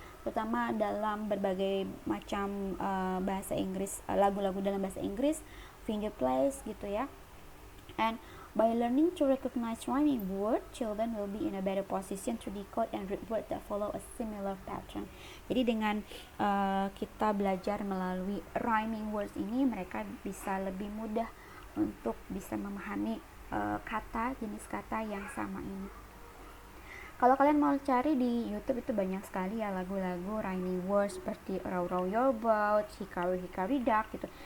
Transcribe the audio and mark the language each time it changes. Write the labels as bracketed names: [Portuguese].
[Indonesian] terutama dalam berbagai macam bahasa Inggris, lagu-lagu dalam bahasa Inggris, finger plays gitu ya. [English] And by learning to recognize rhyming word, children will be in a better position to decode and read words that follow a similar pattern. [Indonesian] Jadi dengan kita belajar melalui rhyming words ini, mereka bisa lebih mudah untuk bisa memahami kata, jenis kata yang sama ini. Kalau kalian mau cari di YouTube itu banyak sekali ya lagu-lagu rhyming words seperti Row Row Your Boat, Hickory Hickory Dock gitu.